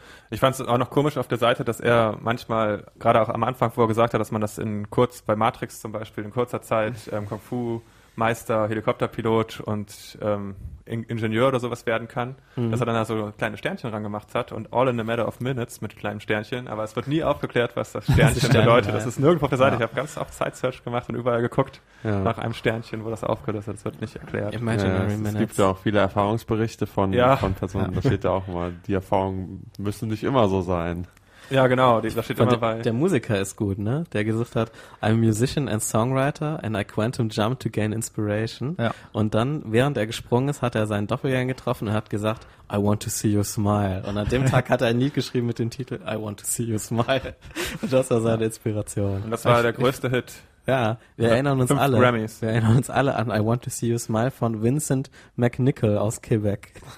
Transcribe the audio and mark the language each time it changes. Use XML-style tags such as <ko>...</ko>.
<de>Ich fand es auch noch komisch auf der Seite, dass er manchmal, gerade auch am Anfang, wo er gesagt hat, dass man das bei Matrix zum Beispiel in kurzer Zeit Kung-Fu-Meister, Helikopterpilot und Ingenieur oder sowas werden kann, dass er dann da so kleine Sternchen rangemacht hat und</de> <en>all in a matter of minutes</en> <de>mit kleinen Sternchen, aber es wird nie aufgeklärt, was das Sternchen bedeutet. Das ist nirgendwo auf der Seite. Ich habe ganz oft Side-Search gemacht und überall geguckt nach einem Sternchen, wo das aufgelöst ist. Das wird nicht erklärt. Es gibt ja auch viele Erfahrungsberichte von Personen. Da steht ja auch mal, die Erfahrungen müssen nicht immer so sein. Ja, genau, das steht immer bei. Der Musiker ist gut, ne? Der gesagt hat,</de> <en>I'm a musician and songwriter and I quantum jump to gain inspiration.</en> <de>Ja. Und dann, während er gesprungen ist, hat er seinen Doppelgänger getroffen und hat gesagt,</de> <en>I want to see you smile.</en> <de>Und an dem Tag hat er ein Lied geschrieben mit dem Titel I want to see you smile. Und das war seine Inspiration. Und das war der größte Hit Ja, wir erinnern uns alle. Grammys. Wir erinnern uns alle an I Want to See You Smile von Vincent McNichol aus Quebec.</de>